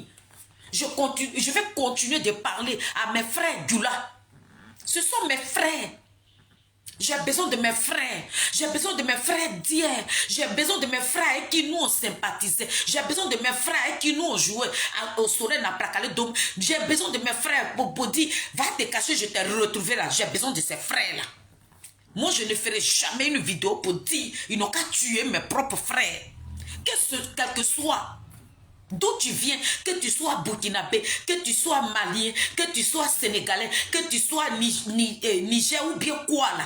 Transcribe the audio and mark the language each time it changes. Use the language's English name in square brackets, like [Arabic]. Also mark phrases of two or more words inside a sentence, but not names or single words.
[French] Je vais continuer de parler à mes frères goulas. Ce sont mes frères. J'ai besoin de mes frères. J'ai besoin de mes frères d'hier. J'ai besoin de mes frères avec qui nous on sympathisait. J'ai besoin de mes frères avec qui nous on jouait au soleil na prakale dom. J'ai besoin de mes frères pour dire, va te cacher, je t'ai retrouvé là. J'ai besoin de ces frères là. Moi, je ne ferai jamais une vidéo pour dire, ils n'ont qu'à tuer mes propres frères. Quel que soit d'où tu viens, que tu sois burkinabé, que tu sois malien, que tu sois sénégalais, que tu sois Niger ou bien quoi là.